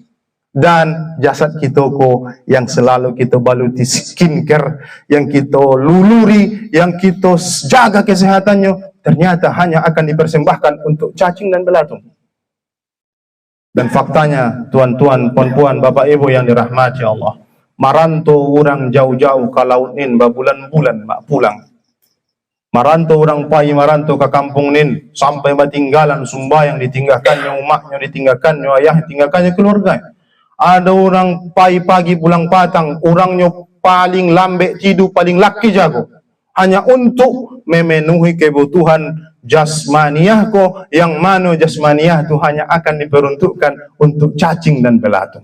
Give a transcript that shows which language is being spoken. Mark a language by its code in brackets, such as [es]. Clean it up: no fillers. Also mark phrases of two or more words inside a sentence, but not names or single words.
[id] Dan jasad kita ko yang selalu kita baluti skincare, yang kita luluri, yang kita jaga kesehatannya, ternyata hanya akan dipersembahkan untuk cacing dan belatung. Dan faktanya, tuan-tuan, puan-puan, bapak ibu yang dirahmati Allah, [min] marantau orang jauh-jauh ke laut nin, berbulan-bulan mak pulang. Marantau orang pai, marantau ke kampung nin, sampai batinggalan sumbayang ditinggalkannya umaknya, ditinggalkannya ayah, ditinggalkannya keluarga. Ada orang pai pagi pulang patang, orangnya paling lambek tidur, paling laki jago, [id] hanya untuk memenuhi kebutuhan jasmaniah ko, yang mana jasmaniah itu hanya akan diperuntukkan untuk cacing dan belatung.